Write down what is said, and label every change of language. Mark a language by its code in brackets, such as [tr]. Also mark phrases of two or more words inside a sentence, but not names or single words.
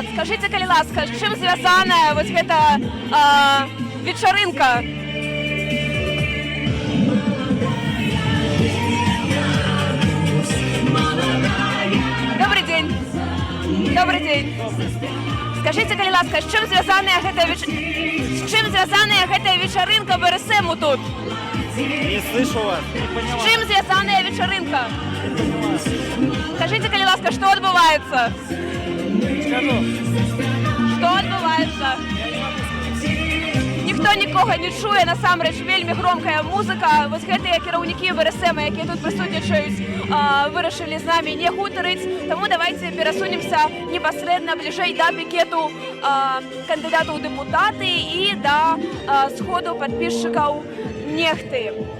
[be] Скажите, калі ласка, з чым звязаная вось гэта вечарынка? [ru] Добрый день. Добрый день. Скажите, [be] калі ласка, з чым звязаная гэтая вечарынка БРСМу тут? [ru] Не слышу вас, не поняла. С чем связанная вечеринка? Скажите, [be] калі ласка, [ru] что отбывается? Скажу. Что отбывается? [be] Ніхто нікога не чуе, насамрэч вельмі громкая музыка. Вось гэтыя кіраўнікі БРСМ, якія тут прысутнічаюць, вырашылі з намі не гутарыць. Таму давайте перасунемся непасрэдна бліжэй да пікету кандыдатаў у дэпутаты і да сходу падпісчыкаў Нехты.